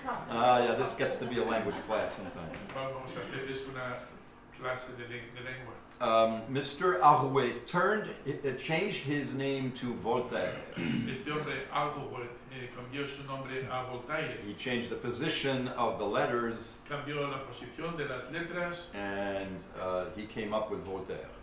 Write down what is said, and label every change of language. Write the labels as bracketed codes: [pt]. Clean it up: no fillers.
[en] Yeah, this gets to be a language class sometimes. [es] Vamos a hacer esto una clase de lengua. [en] Mr. Arouet changed his name to Voltaire. [es] Este hombre Arouet cambió su nombre a Voltaire. [en] He changed the position of the letters, [es] Cambió la posición de las letras [en] and he came up with Voltaire,